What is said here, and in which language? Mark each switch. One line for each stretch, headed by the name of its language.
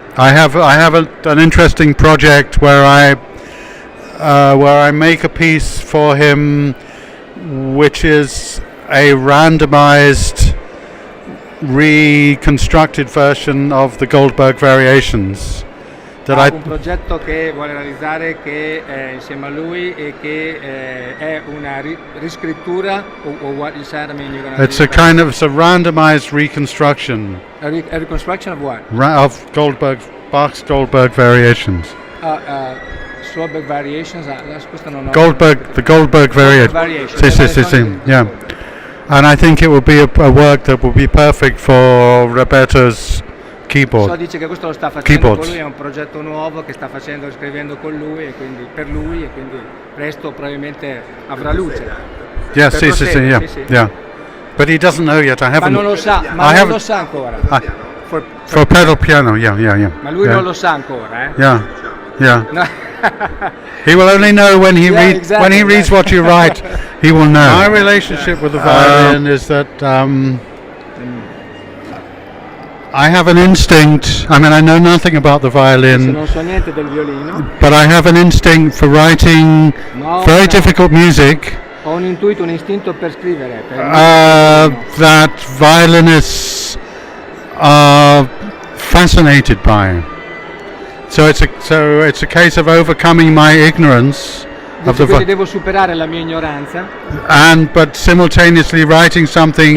English: I have an interesting project where I make a piece for him, which is a randomized, reconstructed version of the Goldberg Variations.
Italian: Un progetto che vuole realizzare che insieme a lui e che è una riscrittura o
English: what you said, I mean, you're gonna it's a randomized reconstruction. A reconstruction of what? Of Bach's Goldberg Variations.
Italian: Goldberg Variations, questo non ho.
English: The Goldberg Variations.
Italian: Sì,
English: yeah. And I think it will be a work that will be perfect for Roberto's keyboard.
Italian: So dice che questo lo sta facendo con lui, è un progetto nuovo che sta scrivendo con lui e quindi per lui, e quindi presto probabilmente avrà luce.
English: Yes,
Italian: sì.
English: Yeah. But he doesn't know yet. I haven't.
Italian: Ma non lo sa ancora.
English: For pedal piano, yeah.
Italian: Ma lui non lo sa ancora,
English: Yeah. No. He will only know when he reads what you write. He will know. My relationship with the violin is that I have an instinct. I mean, I know nothing about the violin,
Italian: non so niente del violino,
English: but I have an instinct for writing very difficult music.
Italian: Ho un intuito, un istinto per scrivere.
English: That violinists are fascinated by. So it's a case of overcoming my ignorance.
Italian: Quindi devo superare la mia ignoranza.
English: But simultaneously writing something.